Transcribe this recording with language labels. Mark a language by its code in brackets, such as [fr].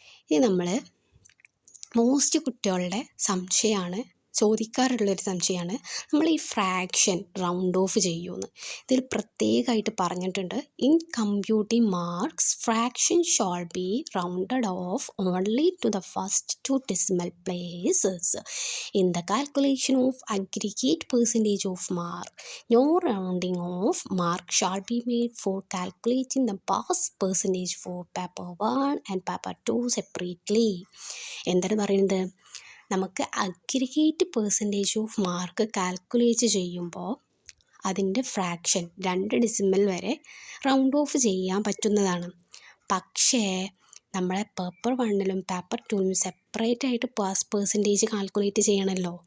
[ml] ഇനി നമ്മൾ മോസ്റ്റ് കുട്ടികളുടെ സംശയമാണ്, ചോദിക്കാറുള്ളൊരു സംശയമാണ്, നമ്മൾ ഈ ഫ്രാക്ഷൻ റൗണ്ട് ഓഫ് ചെയ്യുമെന്ന്. ഇതിൽ പ്രത്യേകമായിട്ട് പറഞ്ഞിട്ടുണ്ട്, [en] In computing marks fraction shall be rounded off only to the first 2 decimal places in the calculation of aggregate percentage of mark. No rounding of mark shall be made for calculating the pass percentage for paper 1 and paper 2 separately. [ml] എന്താണ് പറയുന്നത്, നമുക്ക് [en] aggregate percentage of mark [ml] calculate ചെയ്യുമ്പോൾ അതിൻ്റെ fraction 2 decimal വരെ round of ചെയ്യാൻ പറ്റുന്നതാണ്. പക്ഷേ നമ്മളെ പേപ്പർ 1-ലും പേപ്പർ 2-ലും സെപ്പറേറ്റ് ആയിട്ട് പാസ് പെർസെൻറ്റേജ് കാൽക്കുലേറ്റ് ചെയ്യണമല്ലോ.